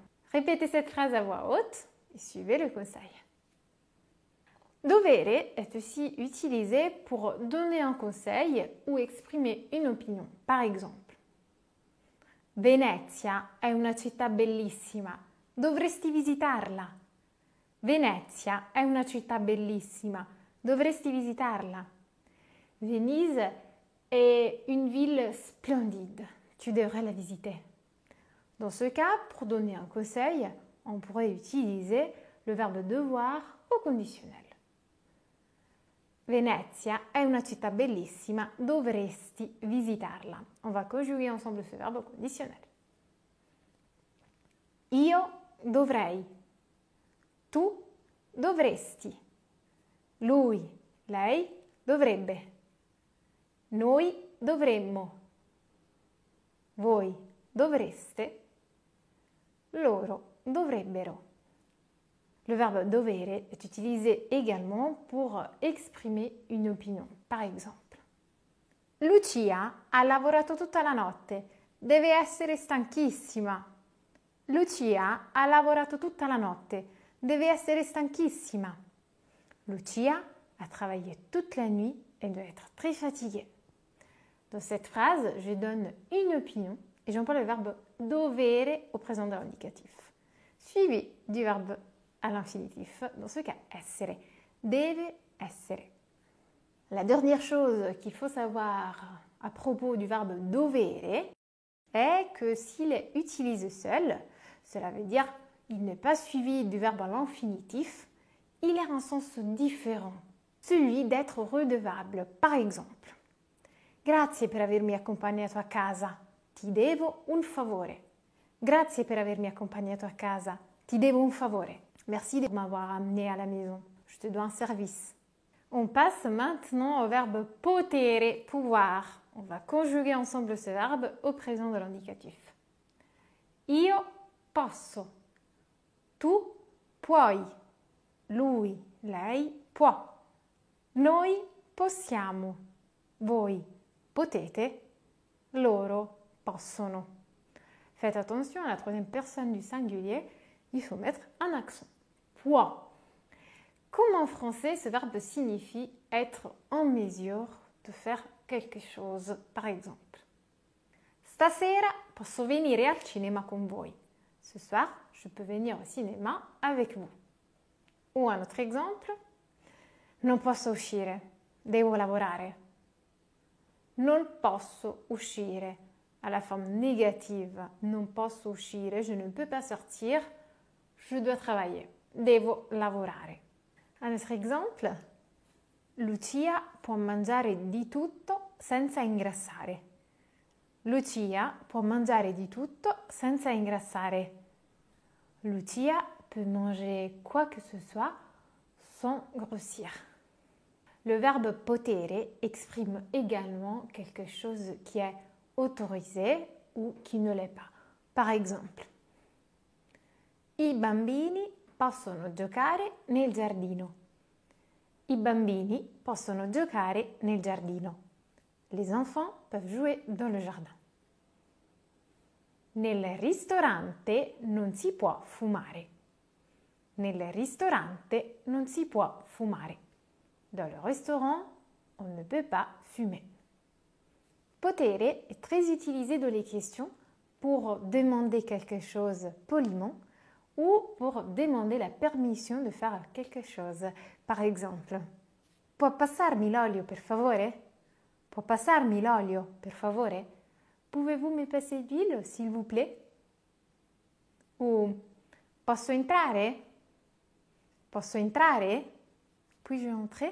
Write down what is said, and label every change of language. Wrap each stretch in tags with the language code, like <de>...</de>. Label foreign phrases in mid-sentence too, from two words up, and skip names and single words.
<fr>Répétez cette phrase à voix haute et suivez le conseil. Dovere est aussi utilisé pour donner un conseil ou exprimer une opinion. Par exemple,</fr> <it>Venezia è una città bellissima, dovresti visitarla. Venezia è una città bellissima, dovresti visitarla.</it> <fr>Venise est une ville splendide, tu devrais la visiter. Dans ce cas, pour donner un conseil, on pourrait utiliser le verbe devoir au conditionnel.</fr> <it>Venezia è una città bellissima, dovresti visitarla.</it> <fr>On va conjuguer ensemble ce verbe au conditionnel.</fr> <it>Io dovrei. Tu dovresti. Lui, lei dovrebbe. Noi dovremmo. Voi dovreste. Loro dovrebbero.</it> <fr>Le verbe dovere est utilisé également pour exprimer une opinion. Par exemple,</fr> <it>Lucia ha lavorato tutta la notte, deve essere stanchissima. Lucia ha lavorato tutta la notte, deve essere stanchissima.</it> <fr>Lucia a travaillé toute la nuit et doit être très fatiguée. Dans cette phrase, je donne une opinion et j'emploie le verbe dovere au présent de l'indicatif, suivi du verbe à l'infinitif, dans ce cas essere,</fr> <it>deve essere.</it> <fr>La dernière chose qu'il faut savoir à propos du verbe dovere, est que s'il est utilisé seul, cela veut dire il n'est pas suivi du verbe à l'infinitif, il a un sens différent, celui d'être redevable. Par exemple,</fr> <it>grazie per avermi accompagnato a casa, ti devo un favore. Grazie per avermi accompagnato a casa, ti devo un favore.</it> <fr>Merci de m'avoir amené à la maison, je te dois un service. On passe maintenant au verbe potere, pouvoir. On va conjuguer ensemble ce verbe au présent de l'indicatif.</fr> <it>Io posso, tu puoi, lui, lei può, noi possiamo, voi potete, loro possono.</it> <fr>Faites attention à la troisième personne du singulier, il faut mettre un accent. Può. Comme en français, ce verbe signifie être en mesure de faire quelque chose. Par exemple,</fr> <it>stasera posso venire al cinema con voi.</it> <fr>Ce soir, je peux venir au cinéma avec vous. Ou un autre exemple,</fr> <it>non posso uscire, devo lavorare. Non posso uscire,</it> <fr>à la forme négative.</fr> <it>Non posso uscire,</it> <fr>je ne peux pas sortir, je dois travailler.</fr> <it>Devo lavorare.</it> <fr>Un autre exemple,</fr> <it>Lucia può mangiare di tutto senza ingrassare. Lucia può mangiare di tutto senza ingrassare.</it> <fr>Lucia peut manger quoi que ce soit sans grossir. Le verbe potere exprime également quelque chose qui est autorisé ou qui ne l'est pas. Par exemple,</fr> <it>i bambini possono giocare nel giardino. I bambini possono giocare nel giardino.</it> <fr>Les enfants peuvent jouer dans le jardin.</fr> <it>Nel ristorante non si può fumare. Nel ristorante non si può fumare.</it> <fr>Dans le restaurant, on ne peut pas fumer. Potere est très utilisé dans les questions pour demander quelque chose poliment ou pour demander la permission de faire quelque chose. Par exemple,</fr> <it>può passarmi l'olio per favore? Può passarmi l'olio per favore?</it> <fr>Pouvez-vous me passer l'huile, s'il vous plaît? Ou</fr> <it>posso entrare? Posso entrare?</it> <fr>Puis-je entrer?</fr>